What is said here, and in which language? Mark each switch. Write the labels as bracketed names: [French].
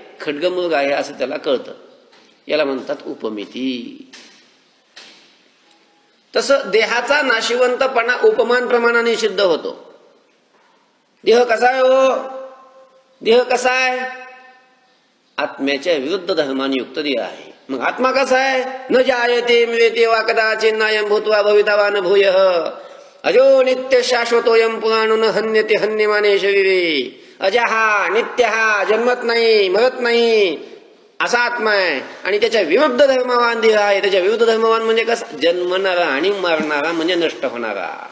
[Marathi] खड्गमृग आहे असं त्याला कळतं. याला म्हणतात उपमिती. तसं देहाचा नाशिवंतपणा उपमान प्रमाणाने सिद्ध होतो. देह कसा आहे हो? देह कसा आहे? आत्म्याच्या विरुद्ध धर्माने युक्त देह आहे. मग आत्मा कसा आहे? [Sanskrit] न जायते म्रियते वा कदाचित् नायं भूत्वा भवितवा न भूयः अजो नित्य शाश्वतोयं पुराणो न हन्यते हन्यमाने शरीरे. [Marathi] अजहा नित्यहा, जन्मत नाही मरत नाही असा आत्मा आहे. आणि त्याच्या विरुद्ध धर्मवान देह आहे. त्याच्या विरुद्ध धर्मवान म्हणजे कसा? जन्मणारा आणि मरणारा, म्हणजे नष्ट होणारा.